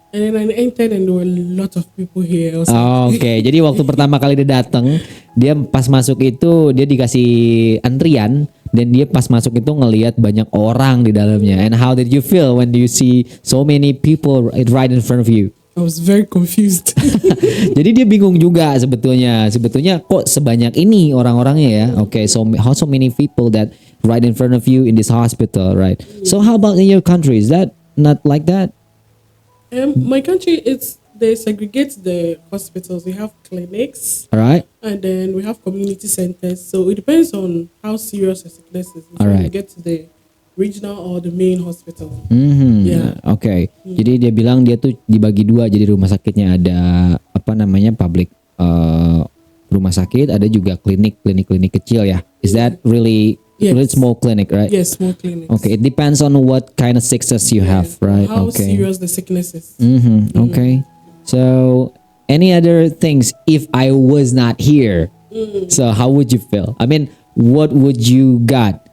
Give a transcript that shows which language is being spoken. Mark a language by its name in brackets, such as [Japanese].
[English] And then I entered and there were a lot of people here. I was like, [Indonesian] Oke, jadi waktu pertama kali dia datang, dia pas masuk itu dia dikasih antrian dan dia pas masuk itu ngelihat banyak orang di dalamnya. [English] And how did you feel when you see so many people right in front of you? I was very confused. [Indonesian] Jadi dia bingung juga sebetulnya. Sebetulnya kok sebanyak ini orang-orangnya ya? [English] Okay, so how so many people that right in front of you in this hospital, right? So how about in your country? Is that not like that? My country, they segregate the hospitals. We have clinics, All right. and then we have community centers. So it depends on how serious the sickness is before Alright. you get to the regional or the main hospital. [Indonesian] Yeah. Oke. Jadi dia bilang dia tuh dibagi dua. Jadi rumah sakitnya ada public rumah sakit, ada juga klinik kecil ya. [English] Is that really Yes. really small clinic, right? Yes, small clinics. Okay. It depends on what kind of sickness you have, right? How Okay. serious the sickness is. Okay. So any other things if I was not here? So how would you feel? I mean, what would you got?